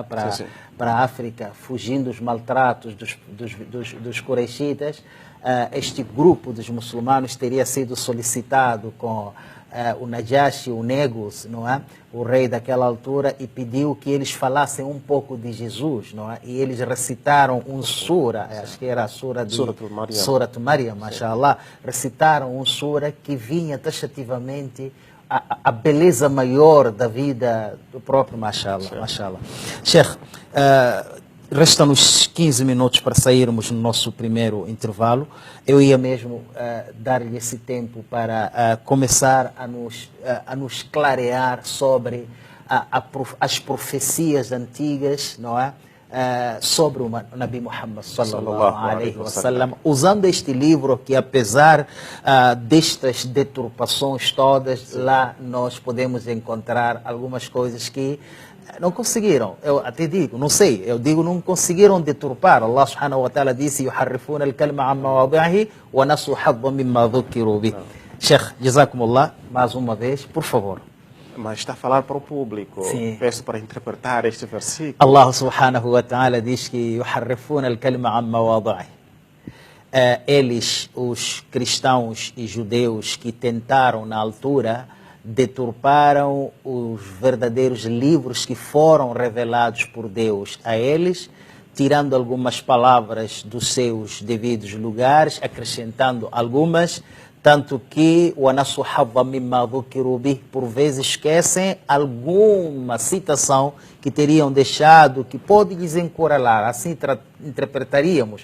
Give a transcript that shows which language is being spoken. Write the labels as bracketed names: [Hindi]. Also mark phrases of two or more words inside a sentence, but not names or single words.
[Portuguese] Para a África, fugindo dos maltratos dos Quraishitas, este grupo dos muçulmanos teria sido solicitado com o Najashi, o Negus, não é? O rei daquela altura, e pediu que eles falassem um pouco de Jesus, não é? E eles recitaram um sura, acho que era a sura de Surat Maryam, mashallah, recitaram um sura que vinha taxativamente a beleza maior da vida do próprio [Arabic] ما شاء الله ما شاء الله. [Portuguese] Sheikh, restam-nos 15 minutos para sairmos no nosso primeiro intervalo. Eu ia mesmo dar-lhe esse tempo para começar a nos clarear sobre as profecias antigas, não é? Sobre o Nabi Muhammad [Arabic] صلى الله عليه وسلم, [Portuguese] usando este livro que, apesar destas deturpações todas, lá nós podemos encontrar algumas coisas que não conseguiram, eu até digo, não sei, eu digo não conseguiram deturpar. [Arabic] Allah سبحانه وتعالى disse: "يحرفون الكلم عن مواضعه ونسوا حظا مما ذكروا به." [Portuguese] Sheikh, jazakumullah, mais uma vez, por favor. Mas está a falar para o público. Sim. Peço para interpretar este versículo. Allah [Arabic] سبحانه وتعالى [Portuguese] diz que [Arabic] يحرفون الكلم عن مواضعه. [Portuguese] Eles, os cristãos e judeus que tentaram na altura, deturparam os verdadeiros livros que foram revelados por Deus a eles, tirando algumas palavras dos seus devidos lugares, acrescentando algumas, tanto que por vezes esquecem alguma citação que teriam deixado, que pode desencorajar, assim interpretaríamos.